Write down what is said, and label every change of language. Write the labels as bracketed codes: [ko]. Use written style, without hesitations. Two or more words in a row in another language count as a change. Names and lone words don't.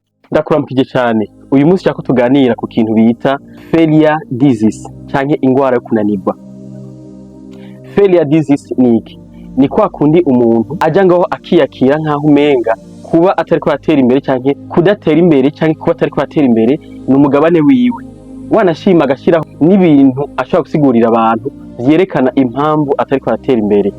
[rn] Ndakuramukije cyane. Uyu munsi cyako tuganira ku kintu bita [en] failure disease [rn] canke ingwara yo kunanirwa. [en] Failure disease [rn] ni iki? Ni kwa kundi umuntu aja ngaho akiyakira nkaho umenga kuba atari ko atera imbere canke kudatera imbere canke kuba atari ko atera imbere ni umugabane wiwe. Wanashima agashiraho n'ibintu ashobora gusigurira abantu vyerekana impamvu atari ko atera imbere.